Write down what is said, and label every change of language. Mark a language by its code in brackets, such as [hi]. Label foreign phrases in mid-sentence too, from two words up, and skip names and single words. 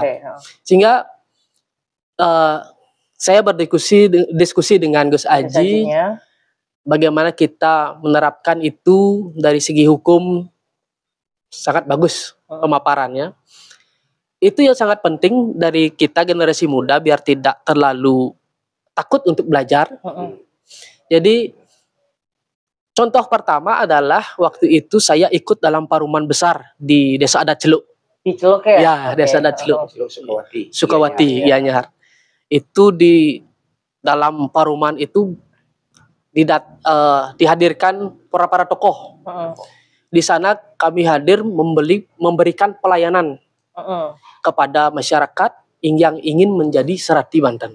[id] Sehingga saya berdiskusi dengan Gus Aji bagaimana kita menerapkan itu dari segi hukum sangat bagus pemaparannya. Itu yang sangat penting dari kita generasi muda biar tidak terlalu takut untuk belajar. Jadi contoh pertama adalah waktu itu saya ikut dalam paruman besar di Desa Adat Celuk. Di Celuk ya? Ya, Desa Adat Celuk. Sukawati, ya Nyahar. Itu di dalam paruman itu dihadirkan para tokoh. Di sana kami hadir memberikan pelayanan kepada masyarakat yang ingin menjadi serati Banten.